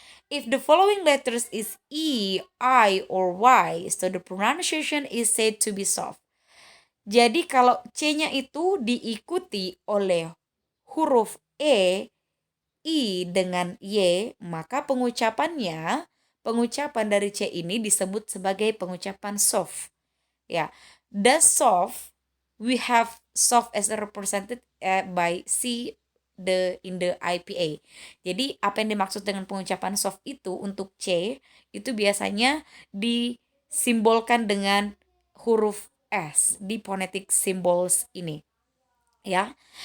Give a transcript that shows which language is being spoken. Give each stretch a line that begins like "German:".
English: If the following letters is E, I, or Y, so the pronunciation is said to be soft.
Indonesian: Jadi kalau C-nya itu diikuti oleh huruf E, I dengan Y, maka pengucapan dari C ini disebut sebagai pengucapan soft.
English: Ya, the soft, we have soft as represented by C in the IPA.
Indonesian: Jadi apa yang dimaksud dengan pengucapan soft itu untuk C itu biasanya disimbolkan dengan huruf S di phonetic symbols ini. Ya.